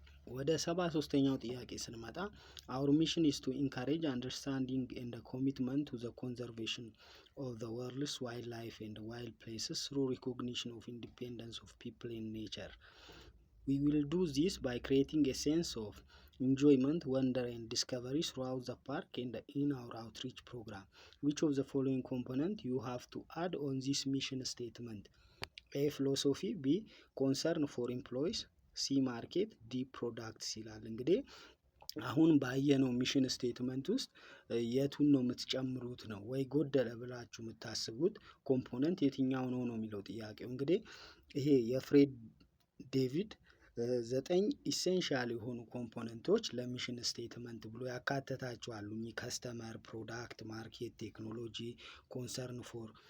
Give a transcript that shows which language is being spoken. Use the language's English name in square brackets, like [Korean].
[Amharic] ወደ 73ኛው ጥያቄ ስንመጣ [English] our mission is to encourage understanding and a commitment to the conservation of the world's wildlife and wild places through recognition of independence of people in nature. We will do this by creating a sense of enjoyment, wonder and discovery throughout the park and in our outreach program. Which of the following component you have to add on this mission statement? A, philosophy, B, concern for employees፣ [Amharic] ሲ ማርኬት፣ ዲ ፕሮዳክትስ ይላል። እንግዲህ አሁን ባየነው ሚሽን ስቴትመንት ውስጥ የቱን ነው የምትጨምሩት ነው ወይ ጎደለ ብላችሁ የምታስቡት ኮምፖነንት የትኛው ነው ነው የሚለው ጥያቄው። እንግዲህ ይሄ የፍሬድ ዴቪድ 9 ኢሴንሻል የሆኑ ኮምፖነንቶች ለሚሽን ስቴትመንት ብሎ ያካተታቸዋል። ከስተመር፣ ፕሮዳክት፣ ማርኬት፣ ቴክኖሎጂ፣ ኮንሰርን ፎር